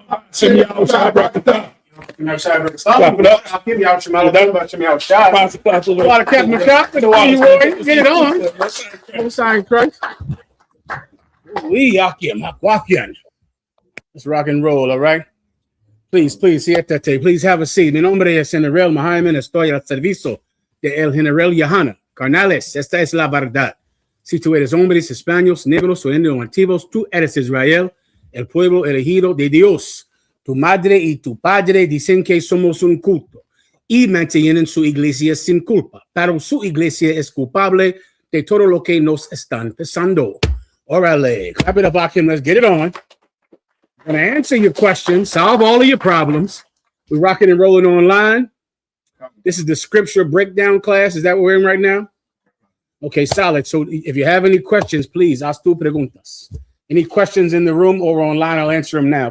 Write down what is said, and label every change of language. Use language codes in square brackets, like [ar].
[en] Send me outside, bro. Clap it up. I'll give you out your mouth. About me outside. Pass it A lot of Captain McShop. Get it on. Sign Christ. We Yakian. Let's rock and roll, all right? Please, [es] siéntate. [en] Please have a seat. [es] Mi nombre es [en] General Mahayaman. [es] Estoy al servicio de el General Yahanna. Carnales, esta es la verdad. Si tú eres hombres, hispanos, negros o indios nativos, tú eres Israel, el pueblo elegido de Dios. Tu madre y tu padre dicen que somos un culto y mantienen su iglesia sin culpa, pero su iglesia es culpable de todo lo que nos están pasando. Órale, [en] clap it up, Akim. Let's get it on. I'm going to answer your questions, solve all of your problems. We're rocking and rolling online. This is the scripture breakdown class. Is that what we're in right now? Okay, solid. So if you have any questions, please, [es] haz tu preguntas. [en] Any questions in the room or online, I'll answer them now.